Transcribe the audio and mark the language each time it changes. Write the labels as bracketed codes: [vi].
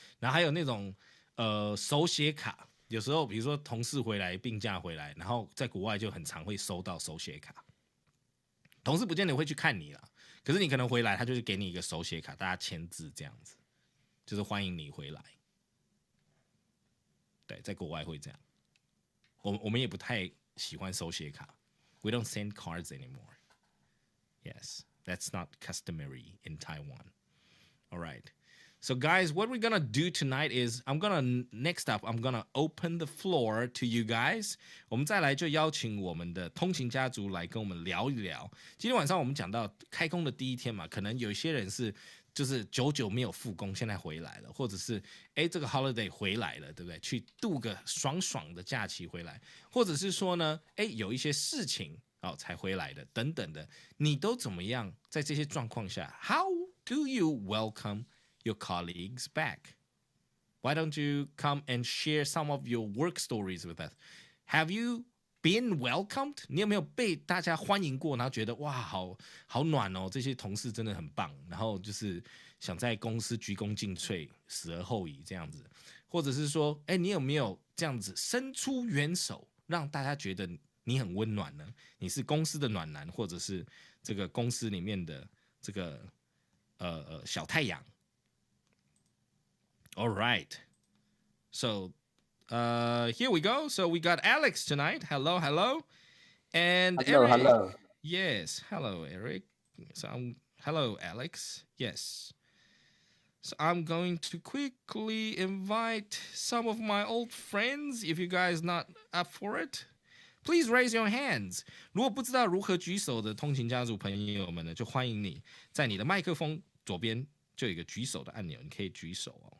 [zh] 然后还有那种手写卡，有时候比如说同事回来病假回来，然后在国外就很常会收到手写卡。同事不见得会去看你啦，可是你可能回来，他就是给你一个手写卡，大家签字这样子，就是欢迎你回来。对，在国外会这样。我们也不太喜欢手写卡。 [en] We don't send cards anymore. Yes, that's not customary in Taiwan. All right. So guys, what we're gonna do tonight is next up, I'm gonna open the floor to you guys. [zh] 我们再来就邀请我们的通勤家族来跟我们聊一聊。今天晚上我们讲到开工的第一天嘛，可能有一些人是就是久久没有复工，现在回来了，或者是这个 holiday 回来了，对不对？去度个爽爽的假期回来，或者是说呢，有一些事情才回来的，等等的，你都怎么样？在这些状况下 [en] ，How do you welcome your colleagues back? Why don't you come and share some of your work stories with us? Have you been welcomed? [zh] 你有没有被大家欢迎过？然后觉得哇，好暖哦，这些同事真的很棒。然后就是想在公司鞠躬尽瘁，死而后已这样子。或者是说，你有没有这样子伸出援手，让大家觉得你很温暖呢？你是公司的暖男，或者是这个公司里面的这个小太阳。 [en] All right. So here we go. So we got Alex tonight. Hello. And hello, Eric. Hello. Yes. Hello, Eric. So hello, Alex. Yes. So I'm going to quickly invite some of my old friends. If you guys not up for it, please raise your hands. [zh] 如果不知道如何举手的通勤家族朋友们呢，就欢迎你在你的麦克风左边就有一个举手的按钮，你可以举手哦。